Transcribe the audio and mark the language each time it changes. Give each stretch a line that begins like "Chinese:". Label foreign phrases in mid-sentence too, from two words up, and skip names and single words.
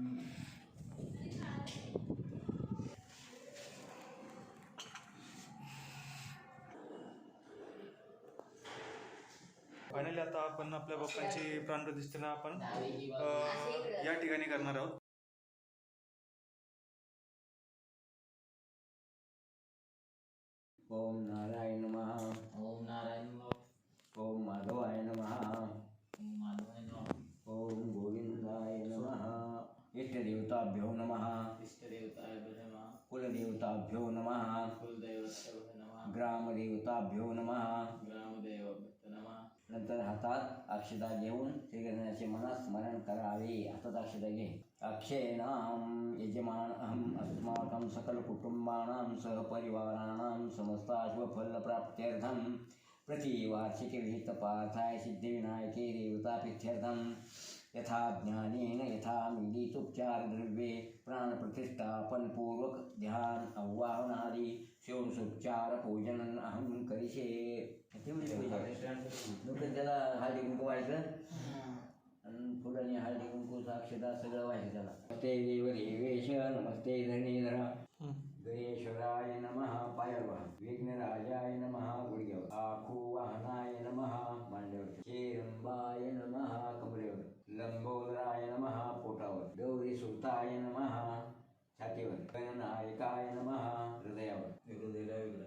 Marathi: फायनली आता आपण आपल्या बाप्पांची प्राणप्रतिष्ठा आपण या ठिकाणी करणार आहोत.
Sanskrit: ओम नारायण नमः. ओम नारायण ओम माधवाय नमः. ओम माधवाय नमः. ओम गोविंदाय नमः. इष्टदेवताभ्यो नमः. इष्टदेवताय नमः. कुलदेवताभ्यो नमः. कुलदेवताय नमः. ग्रामदेवताभ्यो नमः. ग्रामदेवताय नमः.
Marathi: नंतर हातात अक्षता घेऊन श्रीगणेशाचे मनात स्मरण करावे. हातात अक्षता घे.
Sanskrit: अक्षयेनां यजमान अहम अस्माकं सकल कुटुंबानां सहपरिवाराणां समस्ताशुभफलप्राप्त्यर्थं प्रतिवार्षिके विहितपार्थाय सिद्धिविनायके देवताप्रीत्यर्थं यथा ज्ञानेन यथा मिलितोपचार द्रव्ये प्राणप्रतिष्ठापनपूर्वक ध्यान आवाहनादि षोडशोपचार पूजन अहम करिष्ये.
Marathi: त्याला हळदी कुंकू व्हायचं आणि फुलांनी हळदी कुंकू साक्षता सगळं व्हायचं त्याला.
Sanskrit: नमस्ते देवदेवेश नमस्ते धरणीधरा. गणेश्वराय नमः पायावर. विघ्नराजाय नमः गुडघ्यावर. आखुवाहनाय नमः मांड्यावर. शेरंबाय नमः कमरेवर. लंबोदराय नमः पोटावर. गौरी सुताय नमः छातीवर. गणनायकाय नमः हृदयावर.